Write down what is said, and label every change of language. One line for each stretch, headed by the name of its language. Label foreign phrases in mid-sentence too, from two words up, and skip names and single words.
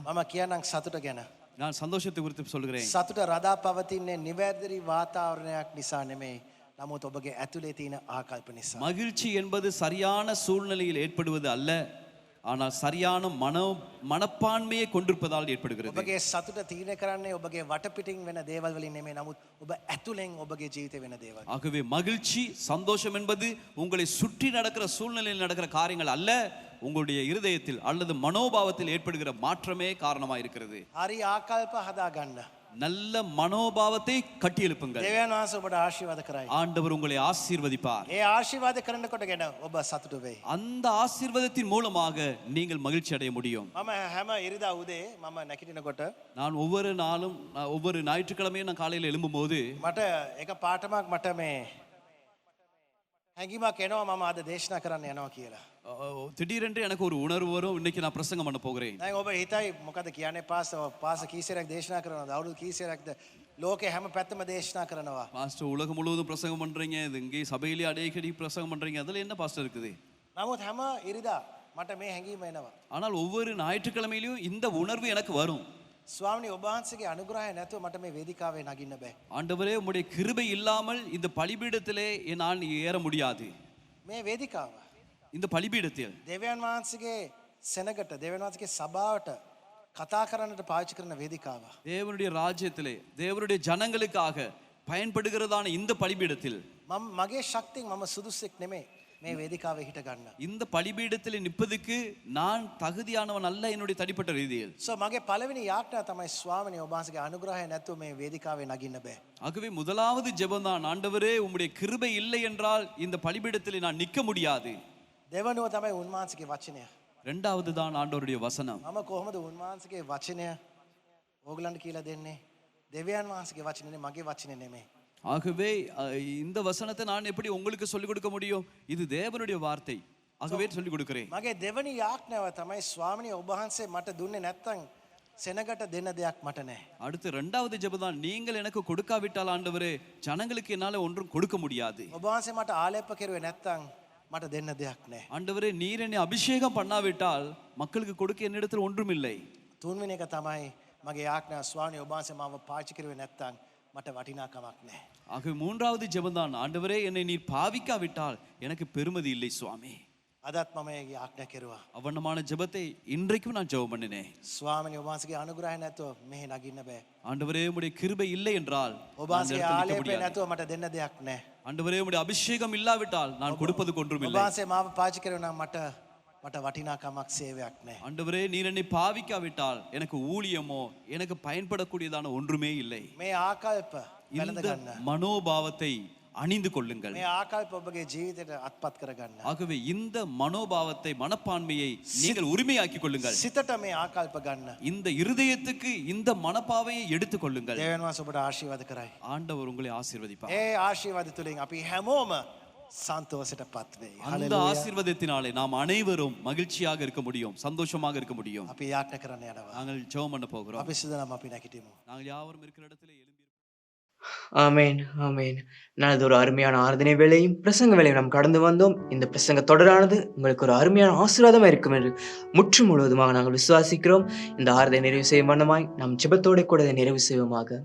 Sinhala: මම කියන්නම් සතුට ගැන.
Tamil: நான் சந்தோஷத்தை குறித்து சொல்கிறேன்.
Sinhala: සතුට රඳා පවතින්නේ නිවැරදි වාතාවරණයක් නිසා නෙමෙයි. නමුත් ඔබගේ ඇතුලේ තියෙන ආකල්ප නිසා.
Tamil: மகிழ்ச்சி என்பது சரியான சூழ்நிலையில் ஏற்படுவது அல்ல, ஆனால் சரியான மனப்பான்மையை கொண்டிருப்பதால் ஏற்படுகிறது.
Sinhala: ඔබගේ සතුට තීරණය කරන්නේ ඔබගේ වටපිටින් වෙන දේවල් වලින් නෙමෙයි. නමුත් ඔබ ඇතුලෙන් ඔබගේ ජීවිතේ වෙන දේවල්.
Tamil: ஆகவே மகிழ்ச்சி சந்தோஷம் என்பது உங்களை சுற்றி நடக்கிற சூழ்நிலையில் நடக்கிற காரியங்கள் அல்ல, உங்களுடைய இருதயத்தில் அல்லது மனோபாவத்தில் ஏற்படுகிற மாற்றமே காரணமாக இருக்கிறது.
Sinhala: හරි ආකල්ප හදාගන්න.
Tamil: நல்ல மனோபாவத்தை கட்டி எழுப்புங்கள்.
Sinhala: දෙවියන් වහන්සේ ඔබට ආශිර්වාද කරයි.
Tamil: ஆண்டவர் உங்களை ஆசீர்வதிப்பார்.
Sinhala: ඒ ආශිර්වාද කරනකොටගෙන ඔබ සතුටු වෙයි.
Tamil: அந்த ஆசீர்வாதத்தின் மூலமாக நீங்கள் மகிழ்ச்சி அடைய முடியும்.
Sinhala: මම හැම ඉරිදා උදේ මම නැගිටිනකොට
Tamil: நான் ஒவ்வொரு நாளும் ஒவ்வொரு ஞாயிற்றுக்கிழமையும் நான் காலையில் எழும்பும்போது
Sinhala: මට එක පාටමක් මට මේ හැඟීමක් එනවා මම අද දේශනා කරන්න යනවා කියලා.
Tamil: திடீரென்று எனக்கு ஒரு உணர்வு வரும், இன்னைக்கு நான் பிரசங்கம் பண்ண போகிறேன்.
Sinhala: දැන් ඔබ හිතයි මොකද කියන්නේ පාස කීසරයක් දේශනා කරනවද? අවුරුදු කීසරයක්ද ලෝකේ හැම පැත්තම දේශනා කරනවා.
Tamil: பாஸ்டர் உலகம் முழுவதும் பிரசங்கம் பண்றீங்க, இது இங்கே சபையிலே அடிக்கடி பிரசங்கம் பண்றீங்க, அதுல என்ன பாஸ்டர் இருக்குது?
Sinhala: නමුත් හැම ඉරිදා මට මේ හැඟීම එනවා.
Tamil: ஆனால் ஒவ்வொரு ஞாயிற்றுக்கிழமையிலும் இந்த உணர்வு எனக்கு வரும்.
Sinhala: ස්වාමිනේ ඔබ වහන්සේගේ අනුග්‍රහය නැතුව මට මේ වේදිකාවේ නගින්න බෑ.
Tamil: ஆண்டவரே, உம்முடைய கிருபை இல்லாமல் இந்த பலிபீடத்திலே நான் ஏற முடியாது.
Sinhala: මේ වේදිකාව
Tamil: இந்த பலிபீடத்தில்
Sinhala: දෙවියන් වහන්සේගේ සෙනගට දෙවියන් වහන්සේගේ සභාවට කතා කරන්නට පාවිච්චි කරන වේදිකාව.
Tamil: தேவனுடைய ராஜ்யத்திலே தேவனுடைய ஜனங்களுக்காக பயன்படுகிறதான இந்த பலிபீடத்தில்
Sinhala: මගේ ශක්තියෙන් මම සුදුසෙක් නෙමෙයි මේ වේදිකාවේ හිට ගන්න.
Tamil: இந்த பலிபீடத்தில் நிற்பதுக்கு நான் தகுதியானவன் அல்ல என்னுடைய தனிப்பட்ட ரீதியில்.
Sinhala: So මගේ පළවෙනි යාඥා තමයි ස්වාමිනේ ඔබ වහන්සේගේ අනුග්‍රහය නැතුව මේ වේදිකාවේ නගින්න බෑ.
Tamil: ஆகவே முதலாவது ஜெபம்தான், ஆண்டவரே உம்முடைய கிருபை இல்லை என்றால் இந்த பலிபீடத்தில் நான் நிற்க முடியாது.
Sinhala: දෙවනුව තමයි උන්වහන්සේගේ වචනය.
Tamil: இரண்டாவது தான் ஆண்டவருடைய வசனம்.
Sinhala: මම කොහොමද උන්වහන්සේගේ වචනය ඕගලන්ට කියලා දෙන්නේ? දෙවියන් වහන්සේගේ වචනේ මගේ වචනේ නෙමෙයි.
Tamil: ஆகவே இந்த வசனத்தை நான் எப்படி உங்களுக்கு சொல்லிக் கொடுக்க முடியும்? இது தேவனுடைய வார்த்தை, ஆகவே சொல்லிக் கொடுக்கிறேன்.
Sinhala: මගේ දෙවනි යාඥාව තමයි ස්වාමිනේ ඔබ වහන්සේ මට දුන්නේ නැත්තම් සෙනගට දෙන්න දෙයක් මට නැහැ.
Tamil: அடுத்து இரண்டாவது ஜெபம் தான், நீங்கள் எனக்கு கொடுக்காவிட்டால் ஆண்டவரே ஜனங்களுக்கு என்னால ஒன்றும் கொடுக்க முடியாது.
Sinhala: ඔබ වහන්සේ මට ආලේප කෙරුවේ නැත්තම් මට දෙන්න දෙයක් නැහැ.
Tamil: ஆண்டவரே, நீர் என்னை அபிஷேகம் பண்ணாவிட்டால் மக்களுக்கு கொடுக்க என்னிடத்தில் ஒன்றும் இல்லை.
Sinhala: තුන්වෙනි එක තමයි මගේ යාඥාව ස්වාමිනේ ඔබ වහන්සේ මාව පාවිච්චි කරුවේ නැත්තම් මට වටිනාකමක් නැහැ.
Tamil: ஆகவே மூன்றாவது ஜெபம் தான், ஆண்டவரே என்னை நீர் பாவிக்காவிட்டால் எனக்கு பெருமதி இல்லை சுவாமி.
Sinhala: අදත් මම මේ යාඥා කෙරුවා.
Tamil: அவண்ணமான ஜெபத்தை இன்றைக்கும் நான் ஜெபம் பண்ணினேன்.
Sinhala: ස්වාමිනේ ඔබ වහන්සේගේ අනුග්‍රහය නැතුව මෙහෙ නගින්න බෑ.
Tamil: ஆண்டவரே, உம்முடைய கிருபை இல்லை என்றால்
Sinhala: ඔබ වහන්සේගේ ආලේපය නැතුව මට දෙන්න දෙයක් නැහැ.
Tamil: ஆண்டவரே, உம்முடைய அபிஷேகம் இல்லாவிட்டால் நான் கொடுப்பதுக்கு ஒன்றும்
Sinhala: ඔබ
Tamil: இல்லை.
Sinhala: වහන්සේ මාව පාවිච්චි කරුවා නම් මට වටිනාකමක් සේවයක් නැහැ.
Tamil: ஆண்டவரே, நீர் என்னை பாவிக்காவிட்டால் எனக்கு ஊழியமோ எனக்கு பயன்படக்கூடியதான ஒன்றுமே இல்லை.
Sinhala: මේ ආකල්ප වැළඳ
Tamil: இந்த
Sinhala: ගන්න.
Tamil: மனோபாவத்தை அணிந்து கொள்ளுங்கள்.
Sinhala: මේ ආකල්ප ඔබගේ ජීවිතයට අත්පත් කරගන්න.
Tamil: ஆகவே இந்த மனோபாவத்தை மனப்பான்மையை நீங்கள் உரிமையாக்கிக் கொள்ளுங்கள்.
Sinhala: සිතට මේ ආකල්ප ගන්න.
Tamil: இந்த இருதயத்துக்கு இந்த மனப்பாவையை எடுத்துக் கொள்ளுங்கள்.
Sinhala: දෙවියන් වහන්සේ ඔබට ආශිර්වාද කරයි.
Tamil: ஆண்டவர் உங்களை ஆசீர்வதிப்பார்.
Sinhala: ඒ ආශිර්වාද තුලින් අපි හැමෝම සන්තෝෂයටපත් වෙයි.
Tamil: அந்த ஆசீர்வாதத்தினாலே நாம் அனைவரும் மகிழ்ச்சியாக இருக்க முடியும், சந்தோஷமாக இருக்க முடியும்.
Sinhala: අපි යාඥා කරන්න යනවා.
Tamil: நாங்கள் ஜெபம் பண்ண போகிறோம்.
Sinhala: අපි සූදානම් අපි නැගිටිමු.
Tamil: நாங்கள் யாவரும் இருக்கிற இடத்துல எழும்பி ஆமேன் ஆமேன். நல்லது, ஒரு அருமையான ஆராதனை வேளையும் பிரசங்க வேளையும் நாம் கடந்து வந்தோம். இந்த பிரசங்க தொடரானது உங்களுக்கு ஒரு அருமையான ஆசீர்வாதமாக இருக்கும் என்று முற்று முழுவதுமாக நாங்கள் விசுவாசிக்கிறோம். இந்த ஆராதனை நிறைவு செய்யும் வண்ணமாய் நாம் ஜெபத்தோடு கூட இதை நிறைவு செய்வோமாக.